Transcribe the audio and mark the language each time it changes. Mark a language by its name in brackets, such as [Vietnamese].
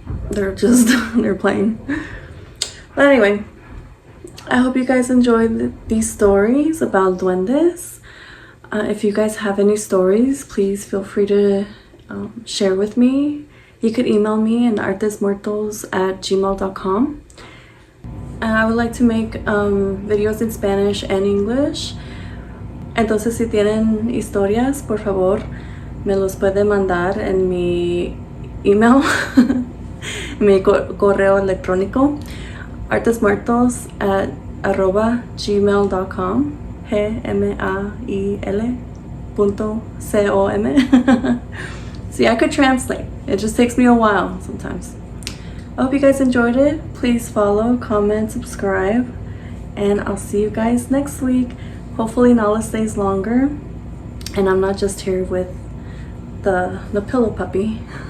[English] They're playing. But anyway, I hope you guys enjoyed these stories about duendes. If you guys have any stories, please feel free to share with me. You could email me at artesmuertos@gmail.com. And I would like to make videos in Spanish and English. [Spanish] Entonces, si tienen historias, por favor, me los pueden mandar en mi email, mi correo electrónico, artesmuertos@gmail.com, gmail.com. [English] See, I could translate. It just takes me a while sometimes. I hope you guys enjoyed it. Please follow, comment, subscribe, and I'll see you guys next week. Hopefully Nala stays longer, and I'm not just here with the pillow puppy.